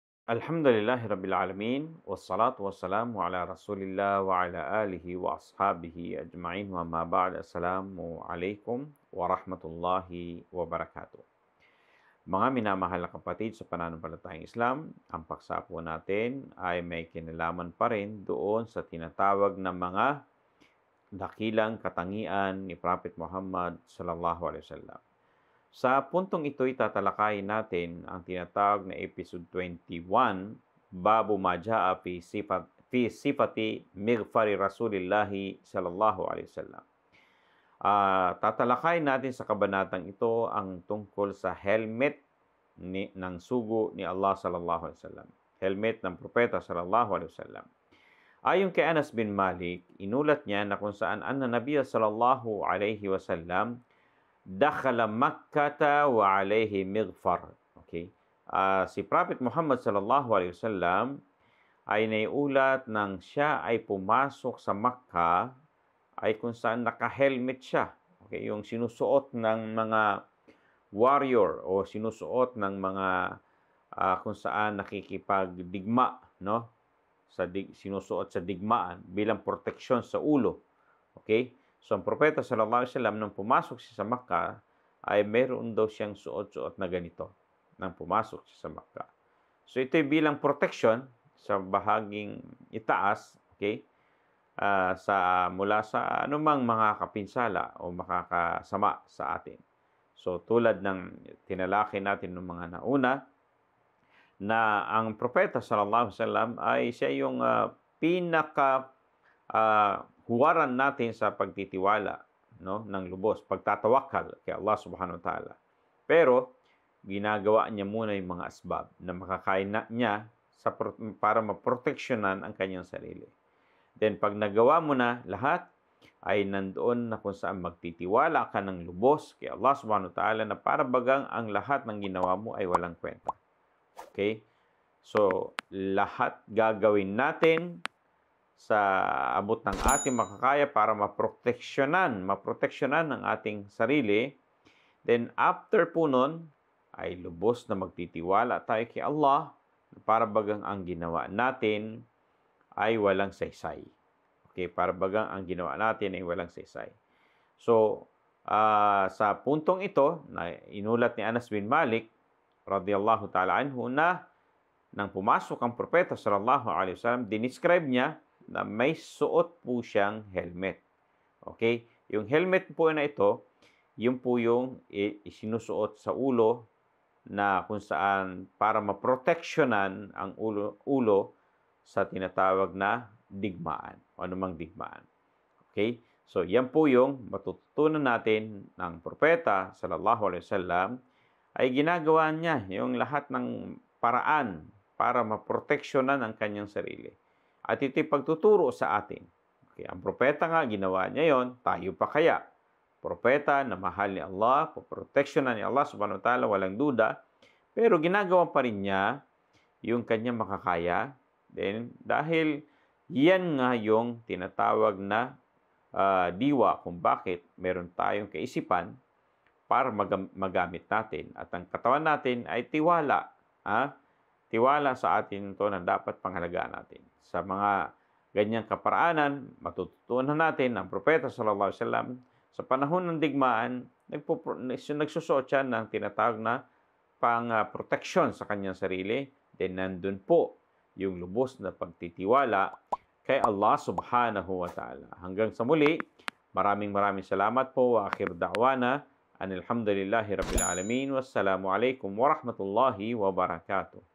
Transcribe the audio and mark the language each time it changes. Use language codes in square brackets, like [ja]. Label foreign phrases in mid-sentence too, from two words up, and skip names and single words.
[ar] الحمد لله رب العالمين والصلاة والسلام على رسول الله وعلى آله وأصحابه أجمعين وما بعد. السلام عليكم ورحمة الله وبركاته. [tl] Mga minamahal na kapatid sa pananampalatayang Islam, ang paksa po natin ay may kinalaman pa rin doon sa tinatawag na mga dakilang katangian ni Prophet Muhammad [ar] صلى الله عليه وسلم. [tl] Sa puntong ito'y tatalakayin natin ang tinatawag na episode 21, [ar] باب ما جاء في صفة مغفر رسول الله صلى الله عليه وسلم. [tl] Tatalakayin natin sa kabanatang ito ang tungkol sa helmet ng sugo ni Allah [ar] صلى الله عليه وسلم. [tl] Helmet ng propeta [ar] صلى الله عليه وسلم. [tl] Ayon kay Anas bin Malik, inulat niya na kung saan [ar] أن النبي صلى الله عليه وسلم دخل مكة وعليه مغفر. [tl] Okay? Si Prophet Muhammad [ar] صلى الله عليه وسلم [tl] ay naiulat nang siya ay pumasok sa Makkah ay kung saan naka-helmet siya. Okay? Yung sinusuot ng mga warrior o sinusuot ng mga kung saan nakikipagdigma, no? Sinusuot sa digmaan bilang proteksyon sa ulo. Okay? So, ang propeta [ar] صلى الله عليه وسلم [tl] nung pumasok siya sa Makkah ay meron daw siyang suot-suot na ganito nang pumasok siya sa Makkah. So, ito'y bilang protection sa bahaging itaas, okay? Mula sa anumang mga kapinsala o makakasama sa atin. So, tulad ng tinalaki natin ng mga nauna, na ang propeta [ar] صلى الله عليه وسلم [tl] ay siya yung huwaran natin sa pagtitiwala, no, ng lubos, pagtatawakal kay Allah [ar] سبحانه وتعالى. [tl] Pero ginagawa niya muna yung mga asbab na makakain niya para maproteksyonan ang kanyang sarili. Then pag nagawa mo na lahat, ay nandoon na kung saan magtitiwala ka ng lubos kay Allah [ar] سبحانه وتعالى [tl] na para bagang ang lahat ng ginawa mo ay walang kwenta. Okay? So, lahat gagawin natin sa abot ng ating makakaya para maproteksyonan ang ating sarili. Then, after po nun, ay lubos na magtitiwala tayo kay Allah para bagang ang ginawa natin ay walang saysay. Okay, para bagang ang ginawa natin ay walang saysay. So, sa puntong ito, na inulat ni Anas bin Malik, [ar] رضي الله تعالى عنه, [tl] na nang pumasok ang propeta [ar] صلى الله عليه وسلم, [tl] dinescribe niya na may suot po siyang helmet. Okay? Yung helmet po na ito, yun po yung isinusuot sa ulo na kung saan para maproteksyonan ang ulo sa tinatawag na digmaan o anumang digmaan. Okay? So, yan po yung matututunan natin ng propeta [ar] صلى الله عليه وسلم [tl] ay ginagawa niya yung lahat ng paraan para maproteksyonan ang kanyang sarili. At ito'y pagtuturo sa atin. Okay, ang propeta nga, ginawa niya yon, tayo pa kaya? Propeta na mahal ni Allah, poproteksyonan ni Allah [ar] سبحانه وتعالى, [tl] walang duda, pero ginagawa pa rin niya yung kanyang makakaya. Then, dahil yan nga yung tinatawag na diwa kung bakit meron tayong kaisipan para magamit natin. At ang katawan natin ay tiwala. Tiwala sa atin ito na dapat pangalagaan natin. Sa mga ganyang kaparaanan, matututunan natin ang propeta [ar] صلى الله عليه وسلم [tl] sa panahon ng digmaan, nagsusuot siya ng tinatawag na pang-proteksyon sa kanyang sarili. Then nandun po yung lubos na pagtitiwala kay Allah [ar] سبحانه وتعالى. [tl] Hanggang sa muli, maraming salamat po. [ar] وآخر دعوانا أن الحمد لله رب العالمين. والسلام عليكم ورحمة الله وبركاته.